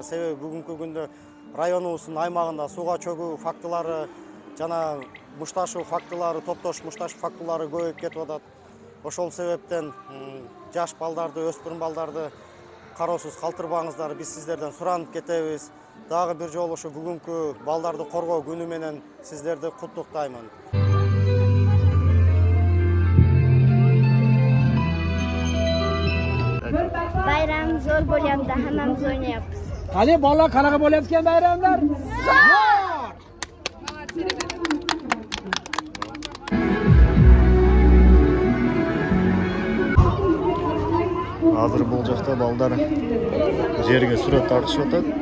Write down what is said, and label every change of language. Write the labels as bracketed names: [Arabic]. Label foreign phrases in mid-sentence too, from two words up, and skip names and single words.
[Kyrgyz] Себеби бүгүнкү күндө районубуздун аймагында сууга чөгүү фактылары жана мушташуу фактылары, топтош мушташуу фактылары көбөйүп кетип атат. Ошол себептен жаш балдарды, өспүрүм балдарды кароосуз калтырбаңыздар. Биз сиздерден суранып кетебиз. Дагы бир жолу ушу бүгүнкү балдарды коргоо күнү менен сиздерди куттуктаймын. [Uzbek] Bayram zor bo'lyapti, hammamiz o'ynayapmiz. Qani bolalar qanaqa bo'lyapti ekan bayramlar? [Kyrgyz] Азыр бул жакта балдар жерге сүрөт тартышып атат.